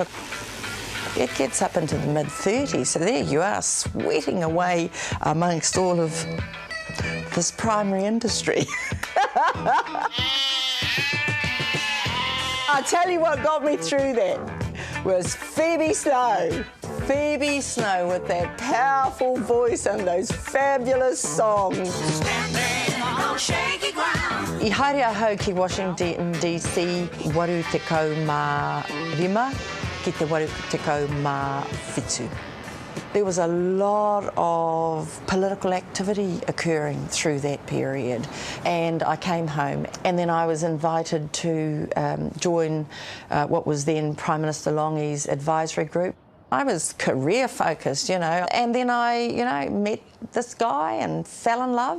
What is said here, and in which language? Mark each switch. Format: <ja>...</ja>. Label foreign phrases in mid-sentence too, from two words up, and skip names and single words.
<en>It gets up into the mid-30s, so there you are, sweating away amongst all of this primary industry. I'll tell you what got me through that was Phoebe Snow. Phoebe Snow with that powerful voice and those fabulous songs.</en> <mi>I haere ahau ki Washington DC, waru te kau mā rima, ki te waru te kau mā whitu.</mi> <en>There was a lot of political activity occurring through that period, and I came home and then I was invited to join what was then Prime Minister Longi's advisory group. I was career focused, you know, and then I, met this guy and fell in love.</en>